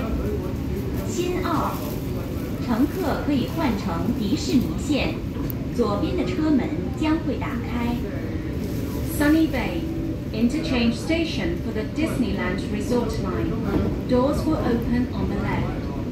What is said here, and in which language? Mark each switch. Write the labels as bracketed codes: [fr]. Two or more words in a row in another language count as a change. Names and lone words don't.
[zh] 新澳，乘客可以换乘迪士尼线，左边的车门将会打开。 [en] Sunny Bay, interchange station for the Disneyland Resort line. Doors will open on the left.